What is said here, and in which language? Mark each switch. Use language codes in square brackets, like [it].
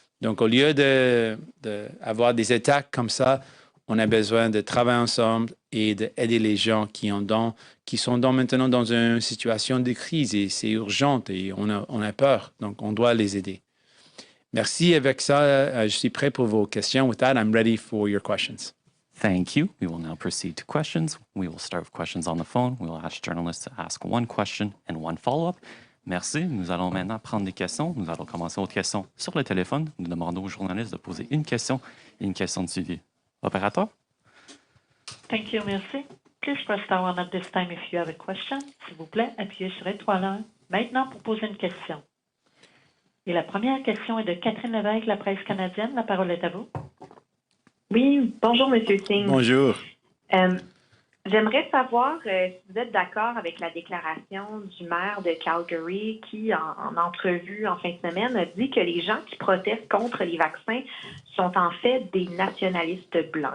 [fr] Donc, au lieu d'avoir des attaques comme ça, on a besoin de travailler ensemble et d'aider les gens qui sont maintenant dans une situation de crise et c'est urgent et on a peur. Donc, on doit les aider. Merci. Avec ça, je suis prêt pour vos questions. [en] With that, I'm ready for your questions. Thank you. We will now proceed to questions. We will start with questions on the phone. We will ask journalists to ask one question and one follow-up. [fr] Merci. Nous allons maintenant prendre des questions. Nous allons commencer aux questions sur le téléphone. Nous demandons aux journalistes de poser une question et une question de suivi. Opérateur? [en] Thank you, merci. Please press star one at this time if you have a question. [fr] S'il vous plaît, appuyez sur étoile 1 maintenant pour poser une question. Et la première question est de Catherine Lévesque, la presse canadienne. La parole est à vous. Oui, bonjour, Monsieur Singh. Bonjour. J'aimerais savoir si vous êtes d'accord avec la déclaration du maire de Calgary qui, en entrevue en fin de semaine, a dit que les gens qui protestent contre les vaccins sont en fait des nationalistes blancs.